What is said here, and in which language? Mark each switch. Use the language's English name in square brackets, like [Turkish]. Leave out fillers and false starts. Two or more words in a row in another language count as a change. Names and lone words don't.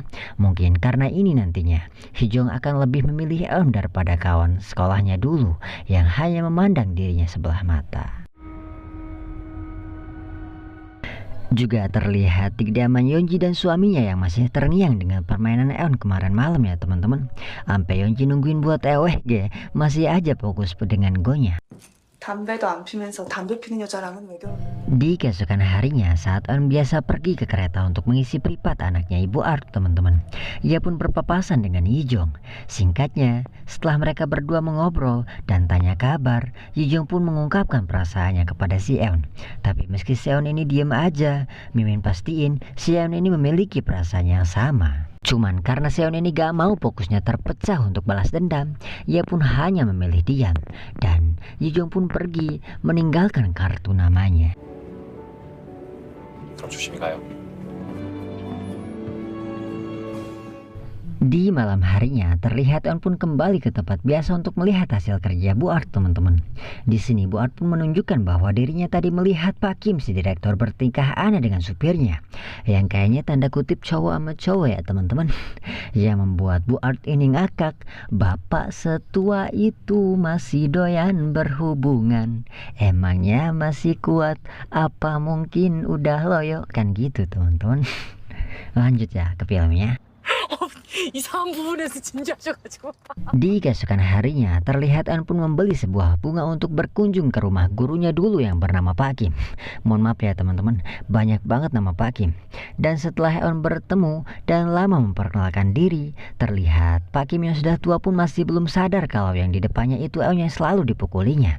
[Indonesian] Mungkin karena ini nantinya Hijong akan lebih memilih Eun daripada kawan sekolahnya dulu yang hanya memandang dirinya sebelah mata. Juga terlihat di kediaman Yeonji dan suaminya yang masih terngiang dengan permainan Eon kemarin malam ya, teman-teman. Sampai Yeonji nungguin buat EOG, masih aja fokus dengan Go-nya. [Korean] 담배도 안 피면서 담배 피는 여자랑은 왜 결혼? [Indonesian] Di keesokan harinya saat Eun biasa pergi ke kereta untuk mengisi privat anaknya Ibu Art, teman-teman, ia pun berpapasan dengan Yijong. Singkatnya, setelah mereka berdua mengobrol dan tanya kabar, Yijong pun mengungkapkan perasaannya kepada si Eun. Tapi meski si Eun ini diam aja, Mimin pastiin si Eun ini memiliki perasaan yang sama. Cuman karena Seon ini gak mau fokusnya terpecah untuk balas dendam, ia pun hanya memilih diam. Dan Yijong pun pergi meninggalkan kartu namanya. [Korean] 그럼 조심히 가요. [Indonesian] Di malam harinya, terlihat Eun pun kembali ke tempat biasa untuk melihat hasil kerja Bu Art, teman-teman. Di sini Bu Art pun menunjukkan bahwa dirinya tadi melihat Pak Kim, si direktur, bertingkah aneh dengan supirnya, yang kayaknya tanda kutip cowok sama cowok ya, teman-teman. Yang membuat Bu Art ini ngakak, bapak setua itu masih doyan berhubungan, emangnya masih kuat, apa mungkin udah loyo, kan gitu teman-teman. Lanjut ya ke filmnya. [Korean] 이상한 부분에서 진지하셔가지고. [Indonesian] Di keesokan harinya, terlihat Eun pun membeli sebuah bunga untuk berkunjung ke rumah gurunya dulu yang bernama Pak Kim. Mohon maaf ya teman-teman, banyak banget nama Pak Kim. Dan setelah Eun bertemu dan lama memperkenalkan diri, terlihat Pak Kim yang sudah tua pun masih belum sadar kalau yang di depannya itu Eun yang selalu dipukulinya.